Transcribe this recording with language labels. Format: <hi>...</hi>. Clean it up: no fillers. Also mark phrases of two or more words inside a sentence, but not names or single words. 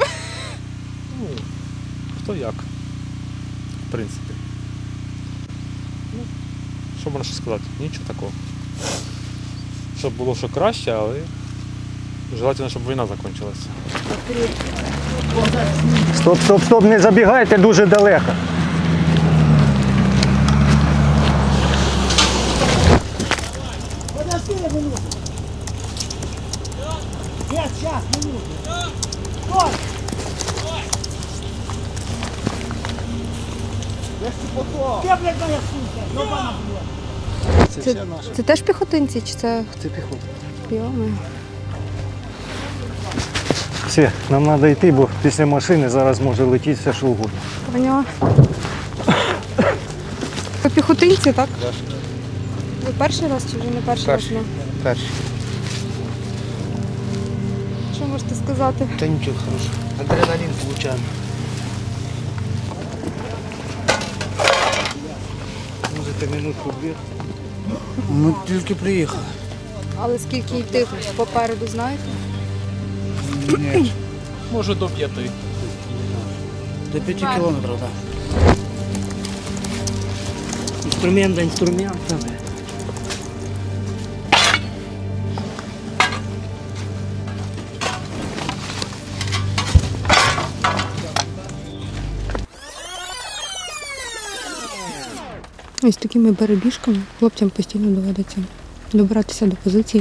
<uk>Ну, хто як, в принципі. Ну, що можна ще сказати? Нічого такого. Щоб було що краще, але желательно, щоб війна закінчилася. Стоп, не забігайте дуже далеко.</uk> <ru>Подожди минуту. Нет, сейчас, минуту. Стой! Где, блядь, моя сумка? Ёбана, блядь.</ru> <uk>Це, це теж піхотинці чи це? Це піхота. Йоми. Все, нам треба йти, бо після машини зараз може летіти все, що угодно. Поняла. Ви піхотинці, так? Ви перший раз чи вже не перший раз? Перший. Що можете сказати?</uk> <ru>Да ничего хорошего. Адреналин получаем. Может, минутку-две. Мы только приехали.</ru> <uk>Але скільки йти попереду, знаєте?</uk> <ru>Нет.</ru> <uk>Може до 5.</uk> <ru>До 5 километров, да. Инструмент до инструмента.</ru> <uk>Ось такими перебіжками хлопцям постійно доводиться добиратися до позиції.</uk>